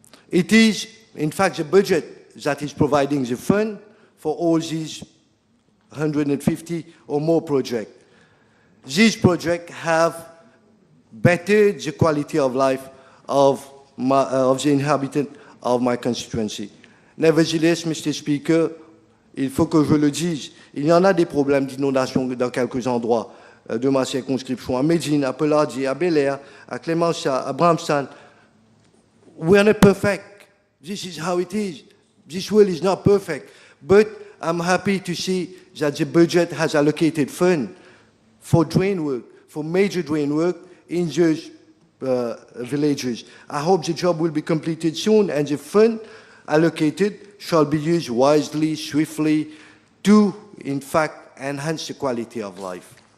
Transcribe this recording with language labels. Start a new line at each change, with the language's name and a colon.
English: It is, in fact, the budget that is providing the fund for all these 150 or more projects. These projects have bettered the quality of life of the inhabitants of my constituency. Nevertheless, Mr.
French: Speaker, il faut que je le dise, il y en a des problèmes d'inondation dans quelques endroits de ma circonscription, à Médine, à Peladji, à Bel-Air, à Clémenceau, à Bramston.
English: We are not perfect. This is how it is. This world is not perfect. But I'm happy to see that the budget has allocated funds for drain work, for major drain work in those villages. I hope the job will be completed soon and the fund allocated shall be used wisely, swiftly, to, in fact, enhance the quality of life.